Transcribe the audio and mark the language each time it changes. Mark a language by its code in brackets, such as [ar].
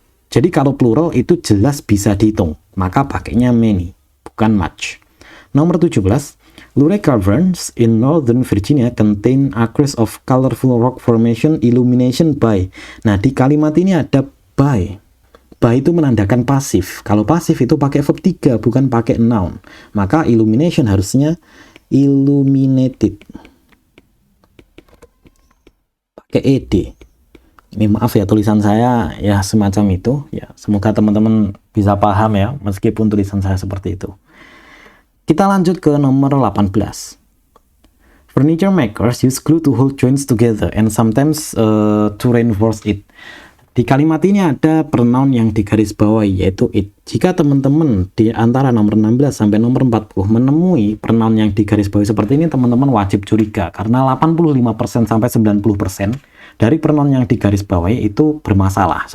[id] Jadi kalau plural itu jelas bisa dihitung, maka pakainya many, bukan much. Nomor 17, [en] Luray Caverns in Northern Virginia contain acres of colorful rock formation illumination by. [id] Nah, di kalimat ini ada by. By itu menandakan pasif. Kalau pasif itu pakai verb 3, bukan pakai noun. Maka illumination harusnya illuminated. Pakai ed. Ini maaf ya, tulisan saya ya semacam itu. Ya, semoga teman-teman bisa paham ya, meskipun tulisan saya seperti itu. Kita lanjut ke nomor 18. [en] Furniture makers use glue to hold joints together and sometimes to reinforce it. [id] Di kalimat ini ada pronoun yang digarisbawahi yaitu it. Jika teman-teman di antara nomor 16 sampai nomor 40 menemui pronoun yang digarisbawahi seperti ini, teman-teman wajib curiga karena 85% sampai 90% dari pronoun yang digarisbawahi itu bermasalah.